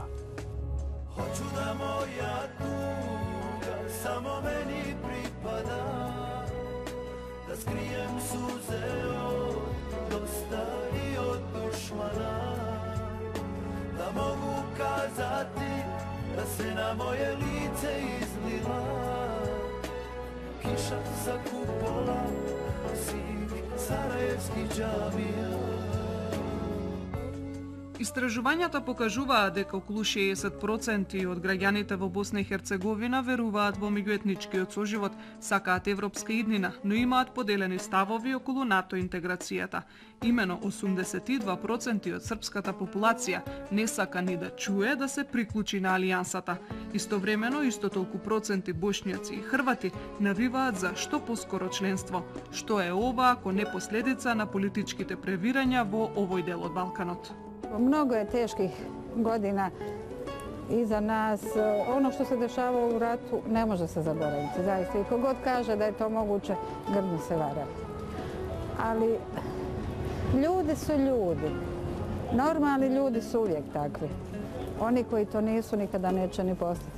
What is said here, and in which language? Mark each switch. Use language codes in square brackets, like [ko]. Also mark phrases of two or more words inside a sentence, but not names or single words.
[bs] Hoću da moja tuga samo meni pripada, da skrijem suze od dosta i od dušmana, da mogu kazati da se na moje lice izlila kiša sa kupola svih sarajevskih džamija. [mk] Истражувањата покажуваат дека околу 60% од граѓаните во Босна и Херцеговина веруваат во меѓуетничкиот соживот, сакаат европска иднина, но имаат поделени ставови околу НАТО интеграцијата. Имено 82% од српската популација не сака ни да чуе да се приклучи на алијансата. Истовремено, исто толку проценти бошњаци и хрвати навиваат за што поскоро членство. Што е ова ако не последица на политичките превирања во овој дел од Балканот? [bs] Mnogo je teških godina iza nas. Ono što se dešavalo u ratu ne može se zaboraviti, zaista. I kogod kaže da je to moguće, grdno se vara. Ali ljudi su ljudi. Normalni ljudi su uvijek takvi. Oni koji to nisu nikada neće ni postati.